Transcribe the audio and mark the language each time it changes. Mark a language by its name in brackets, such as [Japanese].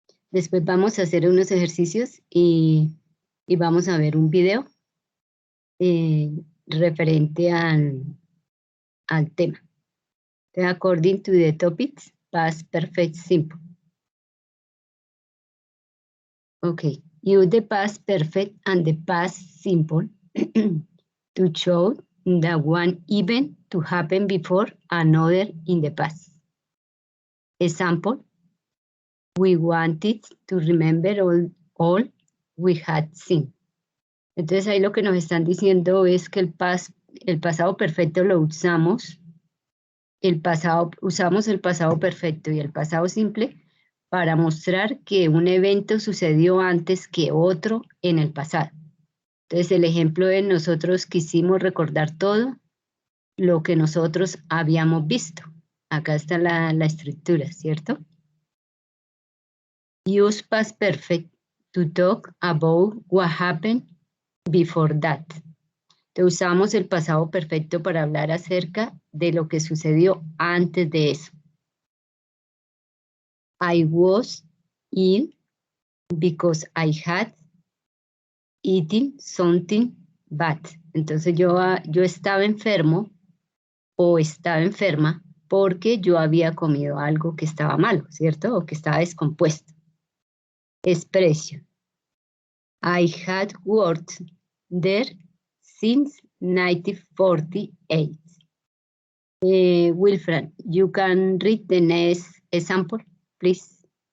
[Spanish] Después vamos a hacer unos ejercicios y vamos a ver un video referente al tema. [English] According to the topics, past perfect simple. Okay, use the past perfect and the past simple to show that one event to happen before another in the past. Example, we wanted to remember all we had seen. [Spanish] Entonces ahí lo que nos están diciendo es que el pasado perfecto lo usamos. Usamos el pasado perfecto y el pasado simple para mostrar que un evento sucedió antes que otro en el pasado. Entonces el ejemplo de nosotros quisimos recordar todo lo que nosotros habíamos visto. Acá está la estructura, ¿cierto? [English] Use past perfect to talk about what happened before that. [Spanish] Entonces usamos el pasado perfecto para hablar acerca de lo que sucedió antes de eso. [English] I was ill because I had eaten something bad. [Spanish] Entonces yo estaba enfermo o estaba enferma porque yo había comido algo que estaba malo, ¿cierto? O que estaba descompuesto. [English] Expression. I had worked there since 1948. Wilfred, you can read the next example, please.